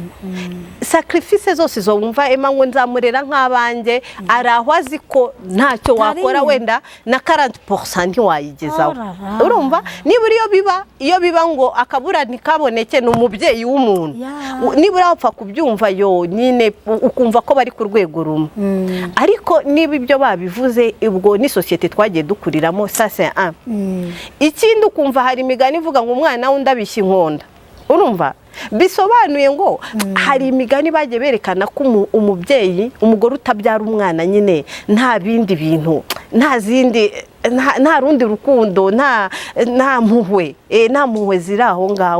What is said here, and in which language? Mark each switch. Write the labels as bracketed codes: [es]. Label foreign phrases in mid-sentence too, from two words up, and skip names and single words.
[rw] Sacrifice zose zo wumva Emma ngo nzamurera nk'abanjye, ari aho azi ko ntacyo wakora wenda na 40% ntiwayigezaho. Urumva nibura iyo biba ngo akabura ntikaboneke ni umubyeyi w'umuntu, nibura wapfa kubyumva yo nyine ukumva ko bari ku rwego rumwe. Ariko niba ibyo babivuze ubwo ni societe twagiye dukuriramo, [fr] ça c'est un. [rw] Ikindi ukumva hari imigani ivuga ngo umwana wundi abishya inkonda. Urumva bisobanuye ngo hari imigani bagiye berekana ko umubyeyi, umugore utabyara umwana nyine nta bindi bintu, nta rundi rukundo, nta mpuhwe ziri aho ngaho.